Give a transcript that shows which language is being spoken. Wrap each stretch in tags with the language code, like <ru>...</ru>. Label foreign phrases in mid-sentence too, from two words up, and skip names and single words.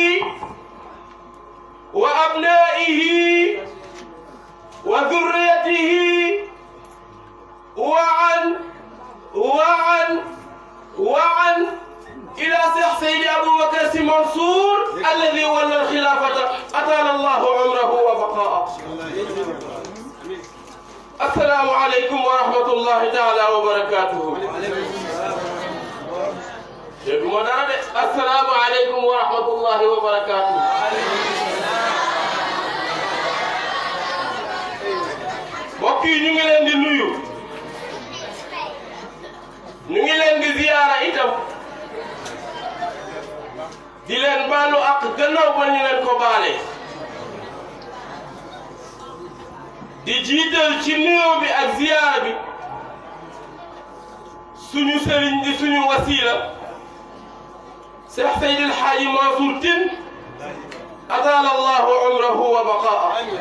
<ar>وأبنائه وذريته وعن إلى شيخ سيدي أبو بكر منصور الذي ولى الخلافة أطال الله عمره وبقاءه. السلام عليكم ورحمة الله تعالى وبركاته. السلام عليكم ورحمة الله وبركاته.</ar> <wo>mbokk yi ñu ngi leen di nuyu ñu ngi leen di ziyaara itam di leen baalu ak gannaaw ba ñu leen ko baale di jiital ci nuyoo bi ak ziyaara bi suñu sëriñ di suñu wasiila Cheikh Seydi El Hadji Mansour Tine</wo> <ar>أطال الله عمره وبقاءه</ar>